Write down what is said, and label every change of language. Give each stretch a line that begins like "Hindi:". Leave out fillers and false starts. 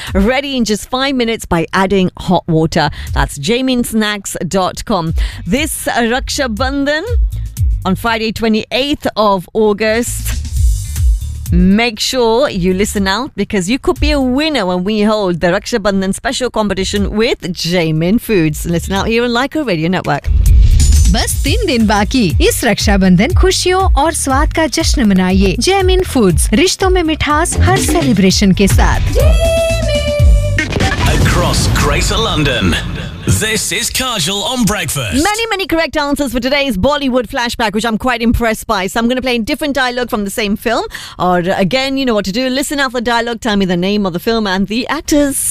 English: Ready in just 5 minutes by adding hot water. That's jaminsnacks.com. This Raksha Bandhan on Friday 28th of August. Make sure you listen out because you could be a winner when we hold the Raksha Bandhan special competition with Jamin Foods. Listen out here on Laika Radio Network.
Hindi: बस 3 दिन बाकी इस रक्षाबंधन खुशियों और स्वाद का जश्न मनाइए Jaimin foods रिश्तों में मिठास हर सेलिब्रेशन के साथ
English: Across Greater London. This is Kajal on Breakfast. Many, many correct answers for today's Bollywood flashback, which I'm quite impressed by. So I'm going to play a different dialogue from the same film. Or again, you know what to do. Listen out for the dialogue. Tell me the name of the film and the actors.